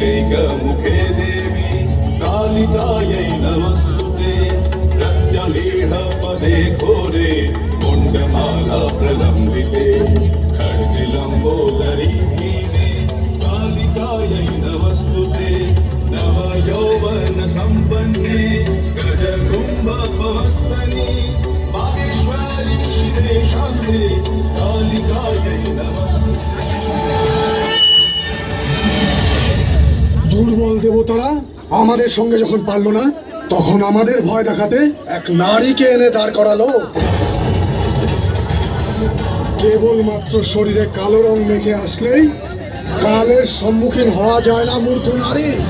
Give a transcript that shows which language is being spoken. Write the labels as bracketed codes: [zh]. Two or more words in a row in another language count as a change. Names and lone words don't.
[sa] मुखे देवी कालिकायै नमस्तुते प्रत्यलीढ पदे घोरे कुण्डमाला प्रलम्बिते खड्गलम्बोदरी भीमे कालिकायै नमस्तुते नव यौवन सम्पन्ने गजकुम्भपवस्तने माहेश्वरी शिवे शान्ते कालिकायै नमस्तुते। [bn] দুর্বল দেবতারা আমাদের সঙ্গে যখন পারলো না, তখন আমাদের ভয় দেখাতে এক নারীকে এনে দাঁড় করালো। কেবলমাত্র শরীরে কালো রং মেখে আসলেই কালের সম্মুখীন হওয়া যায় না মূর্খ নারী।